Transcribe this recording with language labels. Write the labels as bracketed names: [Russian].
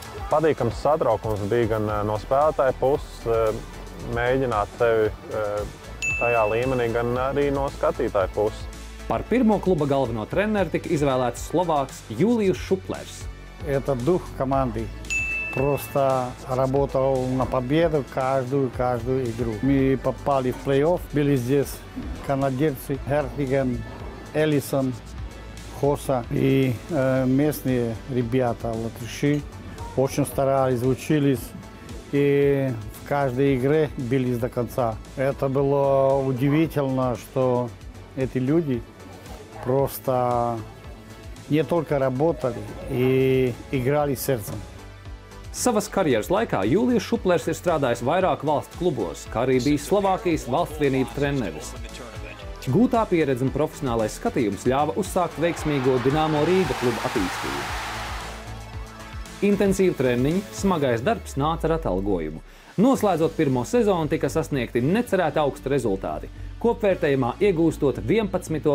[Latvian] Patīkams satraukums bija gan no spēlētāja puses, mēģināt sevi tajā līmenī, gan arī no skatītāja puses. Par pirmo kluba galveno treneru tika izvēlēts Slovāks Julijus Šuplers. [Russian] Это дух команды. Просто работал на победу каждую игру. Мы попали в плей-офф, были здесь канадерцы, Хертиген, Элисон, Хоса и местные ребята, латыши, очень старались, учились и в каждой игре бились до конца. Это было удивительно, что эти люди просто не только работали и играли сердцем. [Latvian] Savas karjeras laikā Julijus Šuplers ir strādājis vairāk valstu klubos, kā arī bijis Slovākijas valstsvienības treneris. Gūtā pieredze un profesionālais skatījums ļāva uzsākt veiksmīgo Dināmo Rīga kluba attīstību. Intensīvi treniņi, smagais darbs nāca ar atalgojumu. Noslēdzot pirmo sezonu, tika sasniegti necerēti augsti rezultāti, kopvērtējumā iegūstot 11.